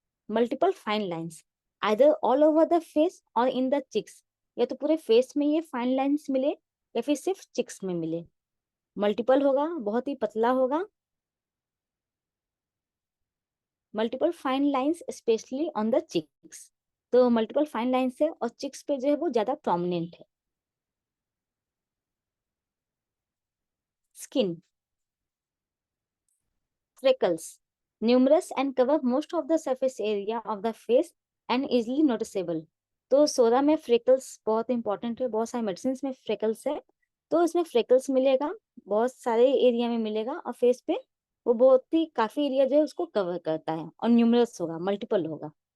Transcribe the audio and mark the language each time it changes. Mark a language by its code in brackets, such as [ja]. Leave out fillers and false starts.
[en] multiple fine lines either all over the face और in the cheeks, [hi] या तो पूरे फेस में ये फाइन लाइन्स मिले या फिर सिर्फ चिक्स में मिले। मल्टीपल होगा, बहुत ही पतला होगा। [en] multiple fine lines specially on the cheeks, [hi] तो मल्टीपल फाइन लाइन्स है और चिक्स पे जो है वो ज्यादा प्रोमिनेंट है। [en] Skin freckles numerous and cover most of the surface area of the face and easily noticeable। [hi] तो सोरा में फ्रेकल्स बहुत इंपॉर्टेंट है, बहुत सारे मेडिसिन में फ्रेकल्स है, तो इसमें फ्रेकल्स मिलेगा, बहुत सारे एरिया में मिलेगा और फेस पे वो बहुत ही काफी एरिया जो है उसको कवर करता है और न्यूमरस होगा, मल्टीपल होगा।